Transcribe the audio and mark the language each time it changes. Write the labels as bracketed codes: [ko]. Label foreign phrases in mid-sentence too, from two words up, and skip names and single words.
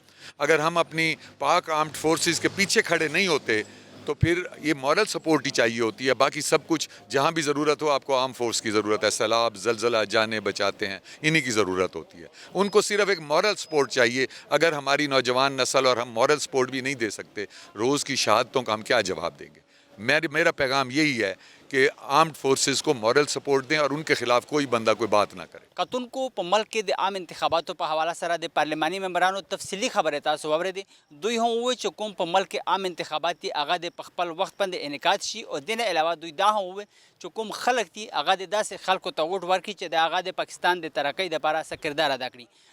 [ur] اگر ہم اپنی پاک [en] armed forces [ur] کے پیچھے کھڑے نہیں ہوتے تو پھر یہ [en] moral support [ur] ہی چاہیے ہوتی ہے، باقی سب کچھ جہاں بھی ضرورت ہو آپ کو [en] arm force [ur] کی ضرورت ہے، سیلاب، زلزلہ، جانیں بچاتے ہیں، انہی کی ضرورت ہوتی ہے، ان کو صرف ایک [en] moral support [ur] چاہیے۔ اگر ہماری نوجوان نسل اور ہم [en] moral support [ur] بھی نہیں دے سکتے، روز کی شہادتوں کا ہم کیا جواب دیں گے؟ میرا پیغام یہی ہے کہ [en] armed forces [ur] کو [en] moral support [ur] دیں اور ان کے خلاف کوئی بندہ کوئی بات نہ کرے۔ [ps] کتون کو په ملک کې د عام انتخاباتو په حواله سره د پارلماني ممبرانو تفصیلي خبرې تاسو واورېدې. دوی هم وویل چې کوم په ملک کې عام انتخابات دي هغه د په خپل وخت باندې انعقاد شي، او دې نه علاوه دوی دا هم وویل چې کوم خلک دي هغه د داسې خلکو ته ووټ ورکړي چې د هغه د پاکستان د ترقۍ دپاره څه کردار ادا کړي.